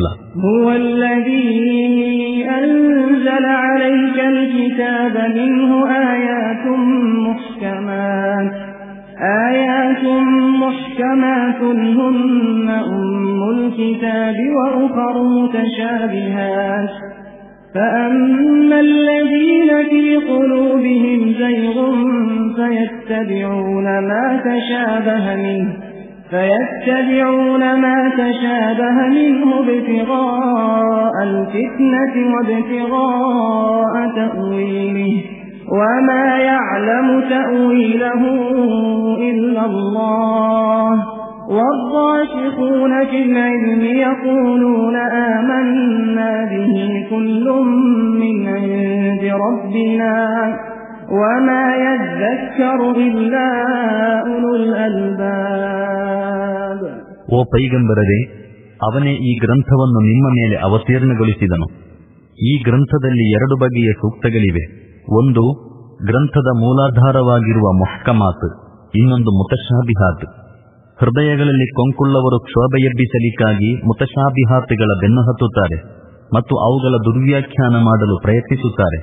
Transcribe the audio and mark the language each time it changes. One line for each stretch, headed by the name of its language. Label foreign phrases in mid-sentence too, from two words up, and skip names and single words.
Arabic: هو الذي أنزل عليك الكتاب منه آيات محكمات هن أم الكتاب وأخر متشابهات فأما الذين في قلوبهم زيغ فيتبعون ما تشابه منه ابتغاء الفتنة وابتغاء تأويله وما يعلم تأويله إلا الله والراسخون في العلم يقولون آمنا به كل من عند ربنا وما يذكر إلا أولو الألباب.
Kannada: ಓ ಪೈಗಂಬರರೇ, ಅವನೇ ಈ ಗ್ರಂಥವನ್ನು ನಿಮ್ಮ ಮೇಲೆ ಅವತೀರ್ಣಗೊಳಿಸಿದನು. ಈ ಗ್ರಂಥದಲ್ಲಿ 2 ಬಗೆಯ ಸೂಕ್ತಗಳಿವೆ. ಒಂದು ಗ್ರಂಥದ ಮೂಲಾಧಾರವಾಗಿರುವ ಮುಹ್ಕಮಾತ್, ಇನ್ನೊಂದು ಮುತಶಾಬಿಹಾತ್. ಹೃದಯಗಳಲ್ಲಿ ಕೊಂಕುಳ್ಳವರು ಕ್ಷೋಭೆಯಬ್ಬಿಸಲಿಕ್ಕಾಗಿ ಮುತಶಾಬಿಹಾತ್ಗಳ ಬೆನ್ನು ಹತ್ತುತ್ತಾರೆ ಮತ್ತು ಅವುಗಳ ದುರ್ವ್ಯಾಖ್ಯಾನ ಮಾಡಲು ಪ್ರಯತ್ನಿಸುತ್ತಾರೆ.